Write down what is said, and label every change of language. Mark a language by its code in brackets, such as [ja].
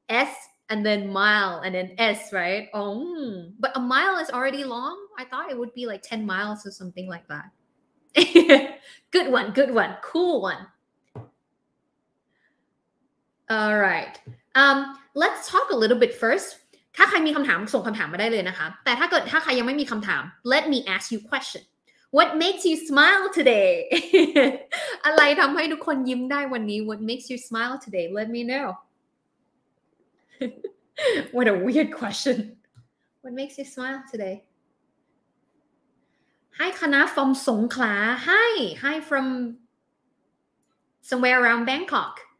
[en] S and then mile and then S, right? But a mile is already long. I thought it would be like 10 miles or something like that. Good one. Cool one. All right. Let's talk a little bit first. [th] ถ้าใครมีคำถามส่งคำถามมาได้เลยนะคะแต่ถ้าใครยังไม่มีคำถาม [en] let me ask you a question. What makes you smile today? [th] อะไรทำให้ทุกคนยิ้มได้วันนี้ [en] What makes you smile today? Let me know.What a weird question. What makes you smile today? Hi, Kana from Songkhla. Hi from somewhere around Bangkok.